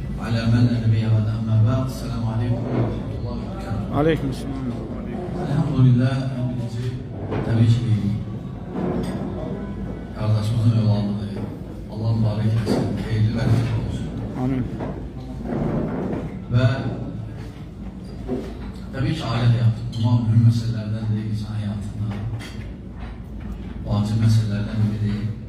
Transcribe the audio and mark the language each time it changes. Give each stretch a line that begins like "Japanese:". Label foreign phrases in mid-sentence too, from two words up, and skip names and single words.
Arabic: على من النبي أما بعد السلام عليكم ورحمة الله وبركاته. عليكم السلام.
Turkish: Elhamdülillah birinci tabii ki kardeşimizin evladıdır. Allah mübarek etsin, hayırlı bereketli olsun. Amin. Ve tabii ki aile hayatı, bunlar mühim meselelerden değil, insan hayatında vacip meselelerden biri değil.